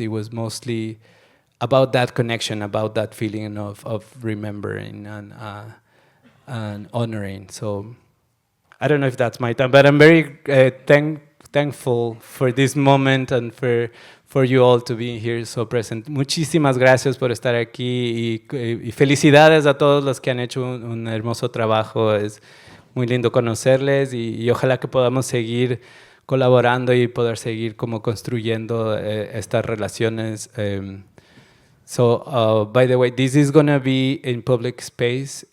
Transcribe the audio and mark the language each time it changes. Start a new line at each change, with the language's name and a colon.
English: It was mostly about that connection, about that feeling of remembering and honoring. So I don't know if that's my time, but I'm very thankful for this moment and for you all to be here so present.
Spanish: Muchísimas gracias por estar aquí y felicidades a todos los que han hecho un hermoso trabajo. Es muy lindo conocerles y ojalá que podamos seguir colaborando y poder seguir como construyendo estas relaciones.
English: So, by the way, this is going to be in public space.